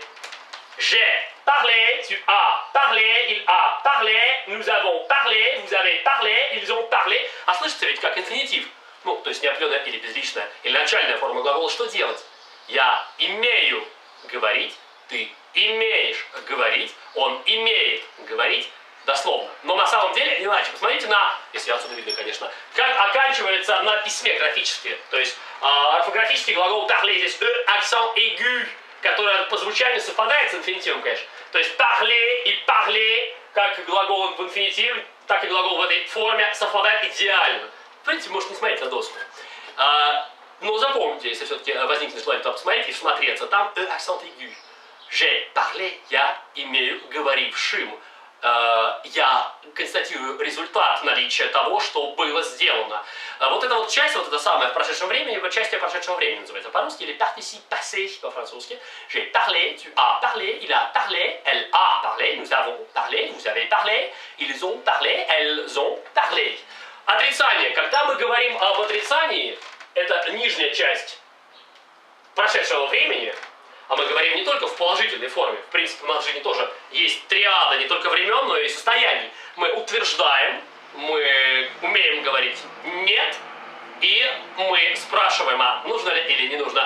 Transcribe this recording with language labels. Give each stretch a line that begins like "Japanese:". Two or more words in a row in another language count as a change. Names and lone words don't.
French: J'ai parlé, tu as parlé, il a parlé, nous avons parlé, vous avez parlé, ils ont parlé.
Russian: А слышите ведь как инфинитив? Ну, то есть неопределенная или безличная, или начальная форма глагола. Что делать? Я имею говорить, ты имеешь говорить, он имеет говорить, дословно. Но на самом деле иначе. Посмотрите на, если отсюда видно, конечно, как оканчивается на письме графически. То есть орфографический глагол parler здесь акцент aigu, который по звучанию совпадает с инфинитивом, конечно. То есть parler и parler, как глагол в инфинитиве, так и глагол в этой форме совпадает идеально. В принципе, можете не смотреть на доску. Но запомните, если все-таки возникнет желание туда посмотреть и всмотреться, там акцент aigu.
French: J'ai parlé,
Russian: я имею говорившим. Я констатирую результат наличия того, что было сделано. Вот эта вот часть, вот это самое в прошедшем времени, часть прошедшего времени называется по-русски, или
French: participe passé
Russian: по-французски.
French: J'ai parlé, tu as parlé, il a parlé, elle a parlé, nous avons parlé, vous avez parlé, ils ont parlé, elles ont parlé.
Russian: Отрицание. Когда мы говорим об отрицании, это нижняя часть прошедшего времени, а мы говорим не только в положительной форме. В принципе, у нас же тоже есть триада не только времен, но и состояний. Мы утверждаем, мы умеем говорить «нет», и мы спрашиваем, а нужно ли или не нужно.